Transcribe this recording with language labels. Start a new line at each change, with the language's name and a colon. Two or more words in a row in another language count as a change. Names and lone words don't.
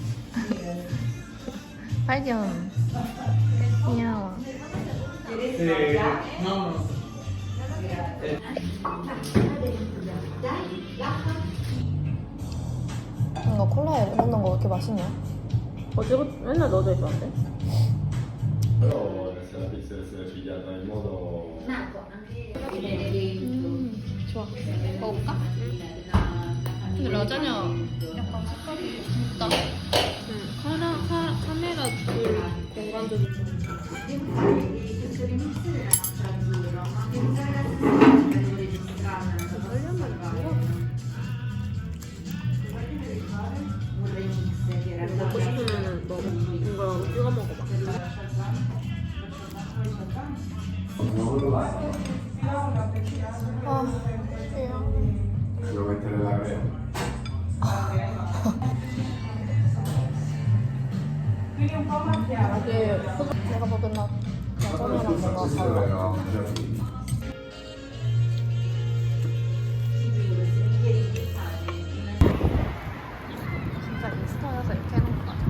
Korean: 발견. 귀여워. 이거 콜라에 레몬 넣은 거 왜 이렇게 맛있냐? 어제부터 맨날 넣어져 있었는데?
Italian: Però se la pizza deve essere pigliata in modo...
Korean: 좋아. 먹어볼까? 근데 라자냐 약간 색깔이 있다. 카메라 둘 공간도 먹고 싶으면은 먹어. 이거 찍어 먹어봐.
Italian: Devo mettere la crema.
Korean: 내가 먹은 나 라자냐랑 뭔가 달라. 진짜 인스타에서 이렇게 해놓은 거 같아.